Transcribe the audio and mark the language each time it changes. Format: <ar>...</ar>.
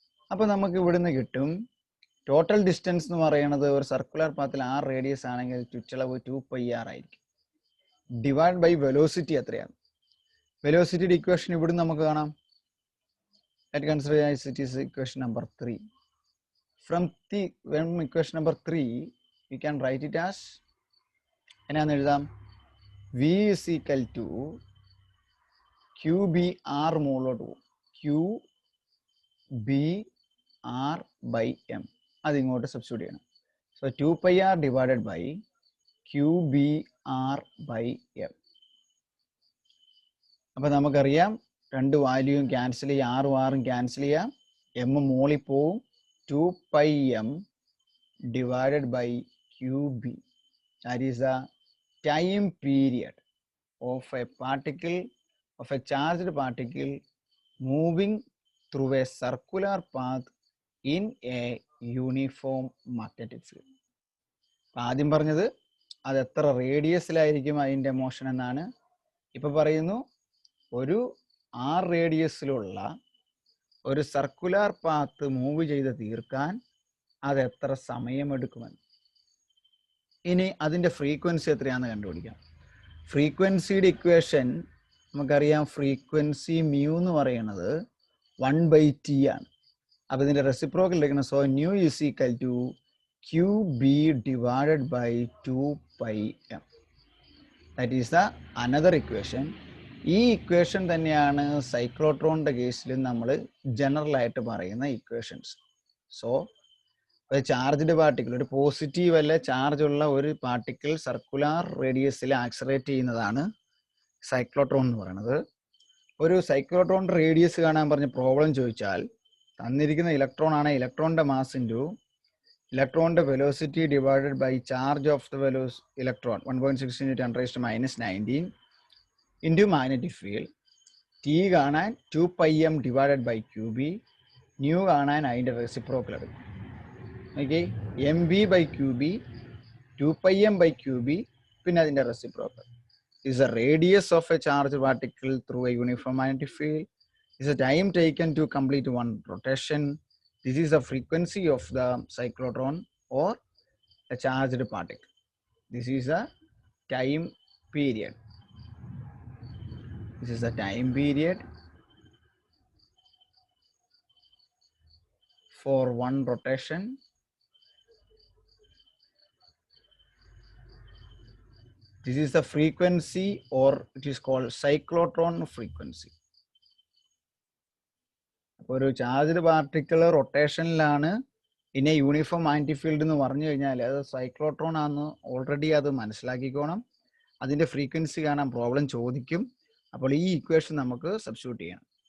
<ml>അപ്പോൾ നമുക്ക് ഇവിടുന്ന് കിട്ടും ടോട്ടൽ ഡിസ്റ്റൻസ് എന്ന് പറയുന്നത് ഒരു സർക്കുലർ പാത്തിൽ ആർ റേഡിയസ് ആണെങ്കിൽ ചുറ്റളവ് 2πr ആയിരിക്കും. ഡിവൈഡ് ബൈ വെലോസിറ്റി എത്രയാണ്? വെലോസിറ്റിയുടെ ഇക്വേഷൻ ഇവിടുന്ന് നമുക്ക് കാണാം.</ml> <en>Let consider it is equation number 3. From equation number 3, You can write it as</en> <ml>എന്നാന്ന് എഴുതാം</ml> <en>V is equal to QBR</en> <ml>മുകളിലോട്ട് പോകും</ml> <en>QBR by M</en> <ml>അതിങ്ങോട്ട് സബ്സ്റ്റിറ്റ്യൂട്ട് ചെയ്യണം.</ml> <en>So 2πr divided by QBR by M.</en> <ml>അപ്പം നമുക്കറിയാം രണ്ട് വാല്യൂയും ക്യാൻസൽ ചെയ്യാം, ആറും ക്യാൻസൽ ചെയ്യാം, എം മോളിൽ പോവും.</ml> <en>2πm divided by QB, that is the time period of a particle, of a charged particle moving through a circular path in a uniform magnetic field.</en> <ml>ആദ്യം പറഞ്ഞത് അത് എത്ര റേഡിയസിലായിരിക്കും അതിൻ്റെ മോഷൻ എന്നാണ്. ഇപ്പം പറയുന്നു ഒരു r റേഡിയസിലുള്ള ഒരു സർക്കുലർ പാത്ത് മൂവ് ചെയ്ത് തീർക്കാൻ അത് എത്ര സമയമെടുക്കുമെന്ന്. ഇനി അതിൻ്റെ ഫ്രീക്വൻസി എത്രയാണെന്ന് കണ്ടുപിടിക്കാം. ഫ്രീക്വൻസിയുടെ ഇക്വേഷൻ നമുക്കറിയാം, ഫ്രീക്വൻസി മ്യൂ എന്ന് പറയുന്നത് 1/t ആണ്. അപ്പോൾ ഇതിൻ്റെ റെസിപ്രോക്കൽ എടുക്കണം.</ml> <en>So nu is equal to QB divided by 2πm. That is the another equation.</en> <ml>ഈ ഇക്വേഷൻ തന്നെയാണ് സൈക്ലോട്രോണിൻ്റെ കേസിലും നമ്മൾ ജനറൽ ആയിട്ട് പറയുന്ന ഇക്വേഷൻസ്. സോ ഒരു ചാർജ്ഡ് പാർട്ടിക്കിൾ, ഒരു പോസിറ്റീവ് അല്ല ചാർജ് ഉള്ള ഒരു പാർട്ടിക്കിൾ സർക്കുലാർ റേഡിയസിൽ ആക്സലറേറ്റ് ചെയ്യുന്നതാണ് സൈക്ലോട്രോൺ എന്ന് പറയുന്നത്. ഒരു സൈക്ലോട്രോണിൻ്റെ റേഡിയസ് കാണാൻ പറഞ്ഞ് പ്രോബ്ലം ചോദിച്ചാൽ തന്നിരിക്കുന്ന ഇലക്ട്രോൺ ആണ്, ഇലക്ട്രോണിൻ്റെ mass into ഇലക്ട്രോണിൻ്റെ velocity divided by charge of the electron 1.16 × 10⁻19 into magnetic field. T കാണാൻ 2πm divided by QB, new കാണാൻ അതിൻ്റെ റെസിപ്രോക്കൽ എടുക്കും.</ml> <en>okay, MB by QB, 2πm by QB,</en> <ml>പിന്നെ അതിൻ്റെ reciprocal.</ml> <en>is the radius of a charged particle through a uniform magnetic field, is the time taken to complete one rotation. This is the frequency of the cyclotron or a charged particle. This is the time period. This is the time period for one rotation. This is the frequency, or it is called cyclotron frequency.</en> <ml>അപ്പോൾ ഒരു charged particle റൊട്ടേഷനിലാണ് ഇനി uniform magnetic field എന്ന് പറഞ്ഞു കഴിഞ്ഞാൽ അത് cyclotron ആണെന്ന് already അത് മനസ്സിലാക്കിക്കോണം. അതിൻ്റെ ഫ്രീക്വൻസി കാണാൻ പ്രോബ്ലം ചോദിക്കും. അപ്പോൾ ഈ ഇക്വേഷൻ നമുക്ക് സബ്സ്റ്റിറ്റ്യൂട്ട് ചെയ്യണം.</ml>